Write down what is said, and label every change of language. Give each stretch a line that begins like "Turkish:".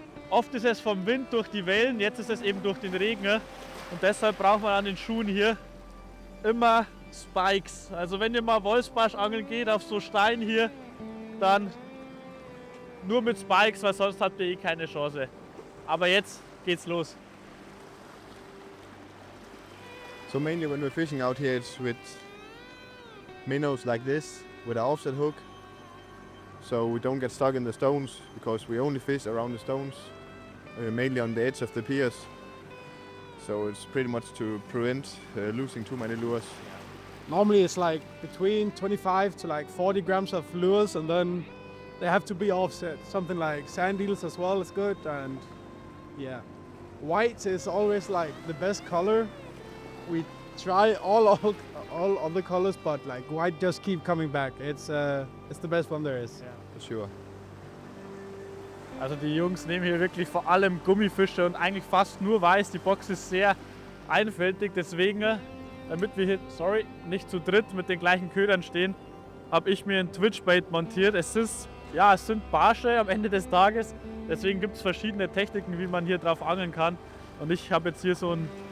German: Oft ist es vom Wind durch die Wellen, jetzt ist es eben durch den Regen. Und deshalb braucht man an den Schuhen hier immer Spikes. Also wenn ihr mal Wolfsbarsch angeln geht auf so Steinen hier, dann nur mit Spikes, weil sonst habt ihr eh keine Chance. Aber jetzt geht's los.
English: So mainly when we're fishing out here, it's with minnows like this, with an offset hook. So we don't get stuck in the stones, because we only fish around the stones, mainly on the edge of the piers. So it's pretty much to prevent losing too many lures. Normally it's like between 25 to like 40 grams of lures, and then they have to be offset. Something like sand eels as well is good, and yeah. White is always like the best color. We try all other colors, but like white just keep coming back. It's the best one there is. For sure.
German: Also die Jungs nehmen hier wirklich vor allem Gummifische und eigentlich fast nur weiß. Die Box ist sehr einfältig, deswegen, damit wir hier, nicht zu dritt mit den gleichen Ködern stehen, habe ich mir ein Twitchbait montiert. Es sind Barsche am Ende des Tages, deswegen gibt es verschiedene Techniken, wie man hier drauf angeln kann. Und ich habe jetzt hier so ein